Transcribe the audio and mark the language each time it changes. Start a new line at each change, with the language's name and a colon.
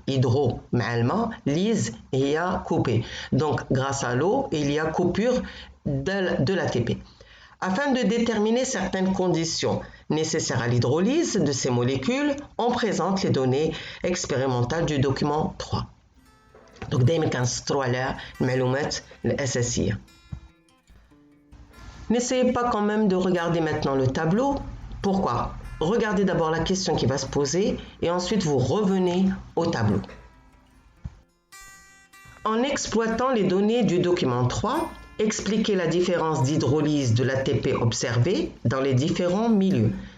French: Hydro, معلمة, lyse, il y a coupé. Donc, grâce à l'eau, il y a coupure de l'ATP. Afin de déterminer certaines conditions nécessaires à l'hydrolyse de ces molécules, on présente les données expérimentales du document 3. Donc,
Arabic: دايما كنسطروا على المعلومات الأساسية.
French: N'essayez pas quand même de regarder maintenant le tableau. Pourquoi? Regardez d'abord la question qui va se poser et ensuite vous revenez au tableau. En exploitant les données du document 3, expliquez la différence d'hydrolyse de l'ATP observée dans les différents milieux.